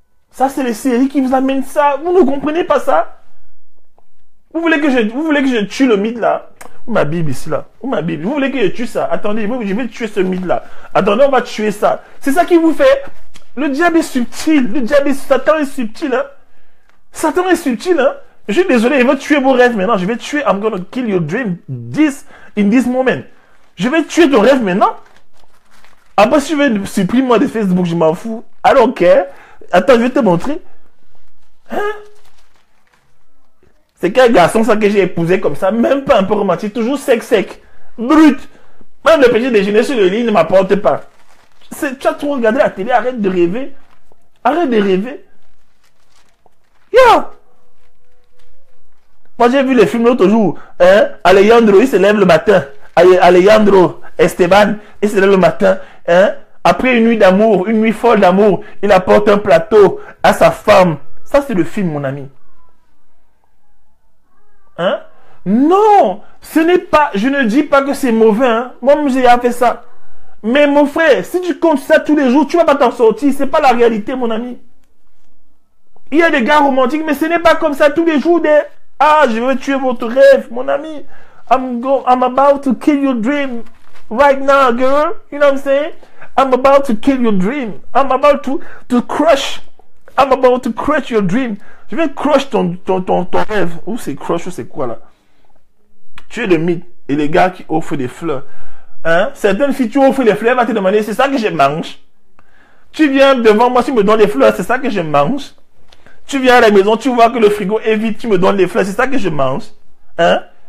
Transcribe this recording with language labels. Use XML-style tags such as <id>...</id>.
<fr>Ça, c'est les séries qui vous amènent ça. Vous ne comprenez pas ça? Vous voulez que je tue le mythe là? Où ma Bible ici là? Où ma Bible? Vous voulez que je tue ça? Attendez, je vais tuer ce mythe là. Attendez, on va tuer ça. C'est ça qui vous fait. Le diable est subtil. Satan est subtil. Hein? Satan est subtil. Hein? Je suis désolé, il va tuer vos rêves maintenant. Je vais tuer.</fr> <en>I'm gonna kill your dream in this moment.</en> <fr>Je vais tuer ton rêve maintenant. Après, si tu veux supprimer moi de Facebook, je m'en fous.</fr> <en>I don't care.</en> <fr>Attends, je vais te montrer. Hein? C'est quel garçon ça que j'ai épousé comme ça? Même pas un peu romantique. Toujours sec. Brut. Même le petit déjeuner sur le lit ne m'apporte pas. Tu as trop regardé la télé, arrête de rêver. Arrête de rêver. Yeah. Moi j'ai vu les films l'autre jour. Hein? Alejandro, il se lève le matin. Alejandro Esteban, il se lève le matin. Hein? Après une nuit d'amour, une nuit folle d'amour, il apporte un plateau à sa femme. Ça c'est le film, mon ami. Hein? Non, ce n'est pas, je ne dis pas que c'est mauvais. Hein? Moi-même j'ai fait ça. Mais mon frère, si tu comptes ça tous les jours, tu ne vas pas t'en sortir. Ce n'est pas la réalité, mon ami. Il y a des gars romantiques, mais ce n'est pas comme ça tous les jours. Ah, je vais tuer votre rêve, mon ami.</fr> <en>I'm about to kill your dream right now, girl. You know what I'm saying? I'm about to kill your dream. I'm about to crush. I'm about to crush your dream.</en> <fr>Je vais crush ton rêve. Ou c'est crush ou c'est quoi là? Tu es le mythe. Et les gars qui offrent des fleurs. Hein? Certaines filles, tu offres les fleurs, elle va te demander, c'est ça que je mange. Tu viens devant moi, tu me donnes les fleurs, c'est ça que je mange. Tu viens à la maison, tu vois que le frigo est vide, tu me donnes les fleurs, c'est ça que je mange. Hein?</fr>